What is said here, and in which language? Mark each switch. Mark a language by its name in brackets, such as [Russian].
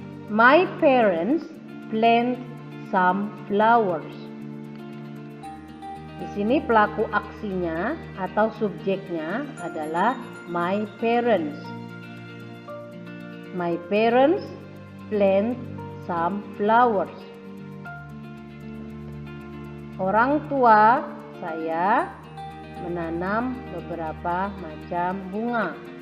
[English] My parents plant some flowers. [Indonesian] Di sini pelaku aksinya atau subjeknya adalah [English] my parents. My parents plant some flowers. [Indonesian] Orang tua saya menanam beberapa macam bunga.